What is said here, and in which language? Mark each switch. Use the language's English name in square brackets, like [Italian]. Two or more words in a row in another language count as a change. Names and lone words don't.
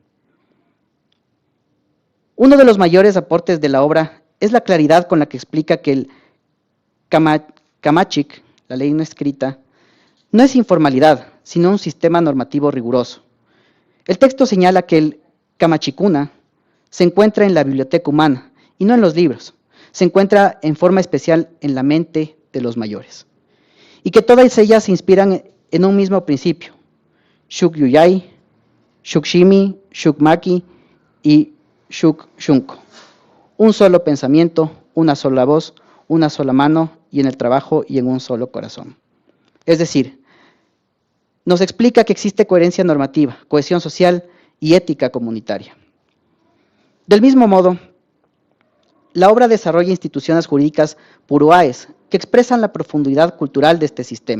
[Spanish] Uno de los mayores aportes de la obra es la claridad con la que explica que el Camachic, la ley no escrita, no es informalidad, sino un sistema normativo riguroso. El texto señala que el Camachicuna se encuentra en la biblioteca humana y no en los libros. Se encuentra en forma especial en la mente de los mayores, y que todas ellas se inspiran en un mismo principio: [Quechua] Shuk Yuyay, Shuk Shimi, Shuk Maki y Shuk Shunko. [Spanish] Un solo pensamiento, una sola voz, una sola mano, y en el trabajo y en un solo corazón. Es decir, nos explica que existe coherencia normativa, cohesión social y ética comunitaria. Del mismo modo, la obra desarrolla instituciones jurídicas puruáes que expresan la profundidad cultural de este sistema.